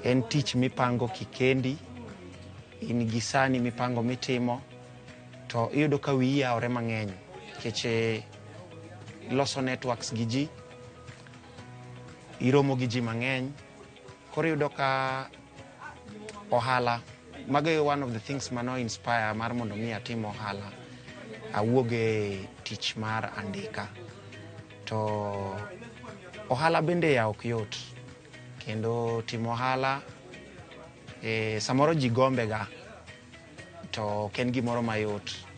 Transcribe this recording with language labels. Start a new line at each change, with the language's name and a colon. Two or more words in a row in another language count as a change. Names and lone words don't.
Luo (Kenya and Tanzania): en tich mipango kikendi, in gi sani mipango mitimo, to iyudo ka wiyi yawore mang'eny keche loso networks gi ji, iromo gi ji mang'eny, koro iyudo ka ohala, mago e
English: one of the things
Luo (Kenya and Tanzania): mano inspire mar mondo mi atim ohala, awuog e tich mar andika. To ohala bende ya ok yot, kendo timo ohala samoro ji gombe ga, to ken gimoro mayot.